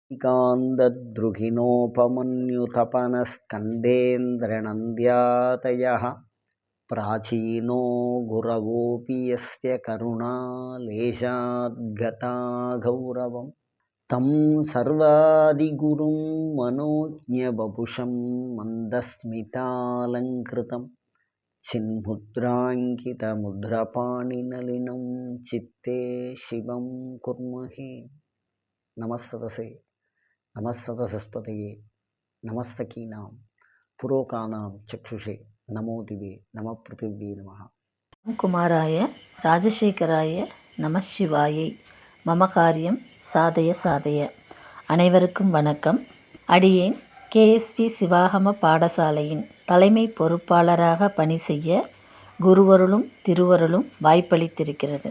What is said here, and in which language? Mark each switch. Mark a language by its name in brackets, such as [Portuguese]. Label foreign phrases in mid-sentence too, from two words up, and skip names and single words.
[Sanskrit] कान्तद्रुहिणोपमन्युतपनस्कन्देन्द्रनन्द्यातयः प्राचीनो गुरवोऽपि यस्य करुणालेशाद्गता गौरवं तं सर्वादिगुरुं मनोज्ञवपुषं मन्दस्मितालङ्कृतं चिन्मुद्राङ्कितमुद्रपाणिनलिनं चित्ते शिवं कुर्महे। नमस्तसे नमस्तस्पतये नमस्तकीनां पुरोकानां चक्षुषे नमो दिवे नमः पृथिव्यै नमः। कुमाराय राजशेखराय नम शिवायै मम कार्यं साधय साधय. [Tamil] அனைவருக்கும் வணக்கம். அடியேன் கேஎஸ்வி சிவாகம பாடசாலையின் தலைமை பொறுப்பாளராக பணி செய்ய குருவருளும் திருவருளும் வாய்ப்பளித்திருக்கிறது.